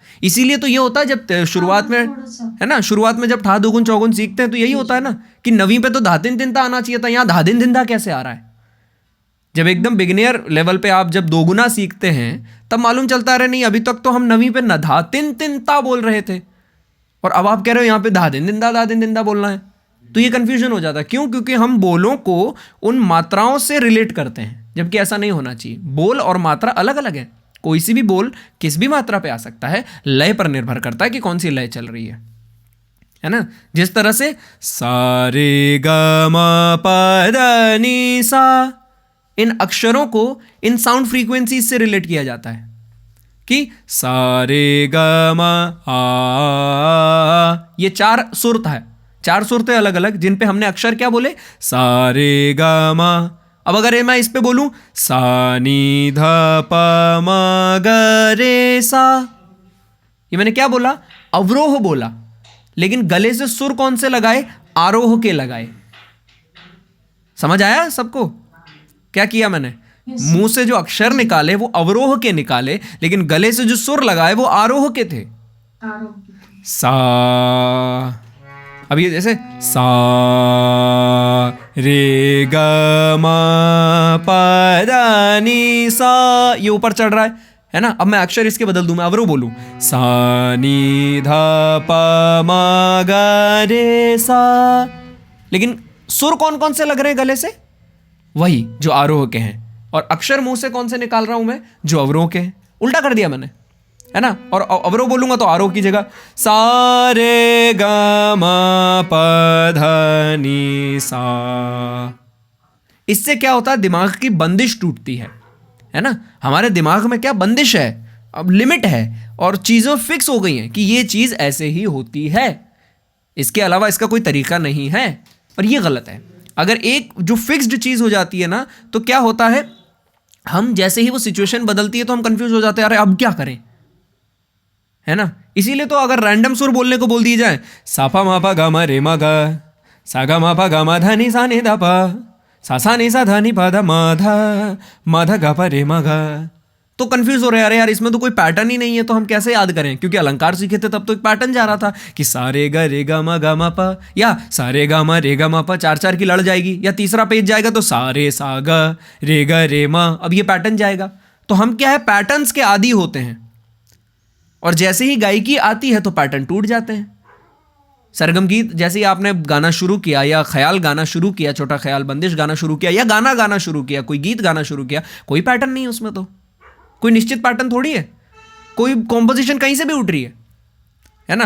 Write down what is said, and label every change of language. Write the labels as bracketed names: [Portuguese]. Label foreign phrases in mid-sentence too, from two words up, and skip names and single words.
[Hindi] इसीलिए तो ये होता है जब शुरुआत में, है ना, शुरुआत में जब ठा दोगुन चौगुन सीखते हैं तो यही होता है ना कि 9वीं पे तो धा दिन दिन दा आना चाहिए था, यहाँ धा दिन दिन दा कैसे आ रहा है। जब एकदम [English] beginner level [Hindi] पे आप जब 2 गुना सीखते हैं तब मालूम चलता है, अरे नहीं अभी तक तो हम 9वीं पे न धा तिन तिन ता बोल रहे थे, और अब आप कह रहे हो यहाँ पे धा दिन दिन दा बोलना है। तो ये कंफ्यूजन हो जाता है। क्यों? क्योंकि हम बोलों को उन मात्राओं से रिलेट करते हैं, जबकि ऐसा नहीं होना चाहिए। बोल और मात्रा अलग अलग है, कोई सी भी बोल किस भी मात्रा पे आ सकता है, लय पर निर्भर करता है कि कौन सी लय चल रही है ना। जिस तरह से सा रे ग म प ध नि सा, इन अक्षरों को इन [English] sound frequency [Hindi] से रिलेट किया जाता है कि सा रे ग म आ, ये चार सुर है, चार सुर थे अलग अलग जिन पे हमने अक्षर क्या बोले, सा रे ग म। अब अगर मैं इस पे बोलूं सा नी ध प म ग रे सा, ये मैंने क्या बोला, अवरोह बोला, लेकिन गले से सुर कौन से लगाए, आरोह के लगाए। समझ आया सबको क्या किया मैंने, [English] Yes. [Hindi] मुंह से जो अक्षर निकाले वो अवरोह के निकाले, लेकिन गले से जो सुर लगाए वो आरोह के थे। आरोग्य। सा, अब ये जैसे सा रे ग म प ध नि सा, ये ऊपर चढ़ रहा है ना। अब मैं अक्षर इसके बदल दूं, मैं अवरोह बोलूं सा नी ध प म ग रे सा, लेकिन सुर कौन कौन से लग रहे हैं गले से, वही जो आरोह के हैं, और अक्षर मुंह से कौन से निकाल रहा हूं मैं, जो अवरोह के हैं। उल्टा कर दिया मैंने, है ना। और अवरोह बोलूंगा तो आरोह की जगह सा रे ग म प ध नि सा। इससे क्या होता है, दिमाग की बंदिश टूटती है ना। हमारे दिमाग में क्या बंदिश है, अब लिमिट है, और चीज़ें फिक्स हो गई हैं कि ये चीज़ ऐसे ही होती है, इसके अलावा इसका कोई तरीका नहीं है। पर ये गलत है। अगर एक जो फिक्स्ड चीज़ हो जाती है ना, तो क्या होता है, हम जैसे ही वो सिचुएशन बदलती है तो हम कंफ्यूज हो जाते हैं, अरे अब क्या करें, है ना। इसीलिए तो अगर रैंडम सुर बोलने को बोल दिए जाए, साफा माफा गा मा रे मा गा, सा गा माफा गा मा धा नि सा नि धा पा, सा नि सा धा नि पा धा मा धा गा पा रे मा गा, तो कंफ्यूज हो रहे हैं, अरे यार इसमें तो कोई पैटर्न ही नहीं है, तो हम कैसे याद करें। क्योंकि अलंकार सीखे थे तब तो एक पैटर्न जा रहा था कि सा रे गा मा पा, या सा रे गा मा पा, चार चार की लड़ जाएगी, या तीसरा पेज जाएगा तो सा गा रे मा, अब ये पैटर्न जाएगा। तो हम क्या है, पैटर्न्स के आदी होते हैं, और जैसे ही गायकी आती है तो पैटर्न टूट जाते हैं। सरगम गीत जैसे ही आपने गाना शुरू किया, या ख्याल गाना शुरू किया, छोटा ख्याल बंदिश गाना शुरू किया, या गाना गाना शुरू किया, कोई गीत गाना शुरू किया, कोई पैटर्न नहीं है उसमें, तो कोई निश्चित पैटर्न थोड़ी है, कोई कॉम्पोजिशन कहीं से भी उठ रही है ना।